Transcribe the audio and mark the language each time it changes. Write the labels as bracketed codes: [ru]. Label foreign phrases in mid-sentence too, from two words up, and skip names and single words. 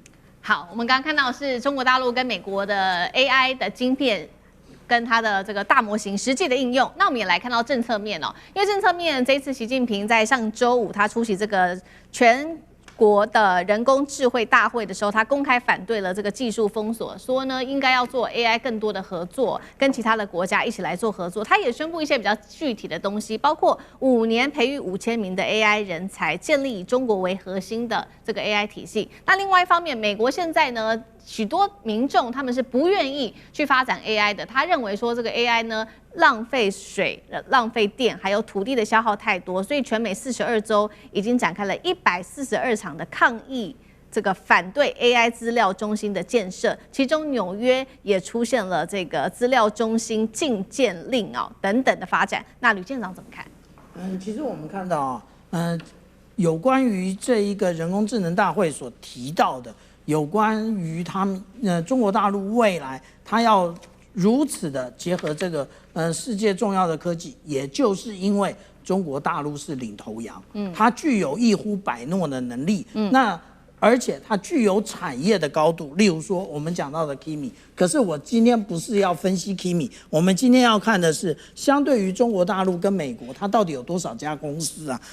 [zh] 好，我們剛剛看到的是中國大陸跟美國的 AI 的晶片，跟它的這個大模型實際的應用，那我們也來看到政策面哦。因為政策面，這一次習近平在上週5他出席這個全國的人工智慧大會的時候，他公開反對了這個技術封鎖，說呢應該要做 AI 更多的合作，跟其他的國家一起來做合作。他也宣布一些比較具體的東西，包括5年培育5000名的 AI 人才，建立以中國為核心的這個 AI 體系。那另外一方面，美國現在呢，許多民眾他們是不願意去發展 AI 的，他認為說這個 AI 呢浪費水、浪費電，還有土地的消耗太多，所以全美42州已經展開了142場的抗議，這個反對 AI 資料中心的建設，其中紐約也出現了這個資料中心禁建令等等的發展。那呂艦長怎麼看？其實我們看到有關於這一個人工智能大會所提到的，有關於他們中國大陸未来他要如此的結合這個世界重要的科技，也就是因為中國大陸是領頭羊，它具有一呼百諾的能力，那而且它具有產業的高度，例如說我們講到的 Kimi。可是我今天不是要分析 Kimi， 我們今天要看的是相对於中國大陸跟美國，它到底有多少家公司啊？